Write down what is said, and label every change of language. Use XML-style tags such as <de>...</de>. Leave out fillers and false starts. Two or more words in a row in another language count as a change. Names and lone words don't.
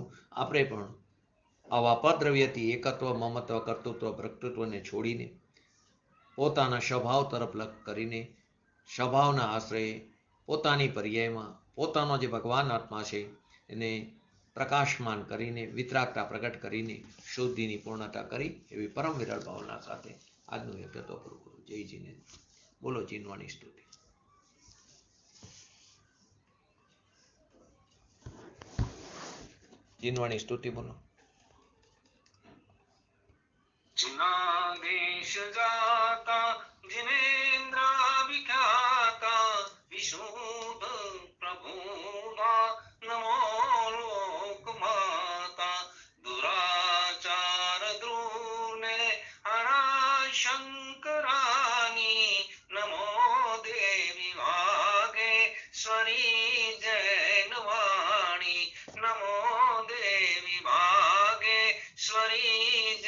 <gu>આપણે પણ આવા પદ્રવ્યથી એકત્વ, મમત્વ, કર્તૃત્વ, ભ્રતૃત્વને છોડીને પોતાના સ્વભાવ તરફ લક્ષ કરીને, સ્વભાવના આશ્રયે પોતાની પર્યાયમાં પોતાનો જે ભગવાન આત્મા છે એને પ્રકાશમાન કરીને, વિતરાગતા પ્રગટ કરીને શુદ્ધિની પૂર્ણતા કરી, એવી પરમ વિરલ ભાવના સાથે આજનું એકત્વ પૂરું કરું. જય જીને. બોલો જીનવાણી સ્તુતિ. જીનવાણી સ્તુતિ બોલો.</gu> <hi>जिनादेश जाता जिनेन्द्र विख्याता विशुद्ध प्रभुदा नमो लोक माता दुराचार द्रूने हरा शंकरानी नमो देवी भागेश्वरी जैनवाणी नमो देवी भागेश्वरी</hi>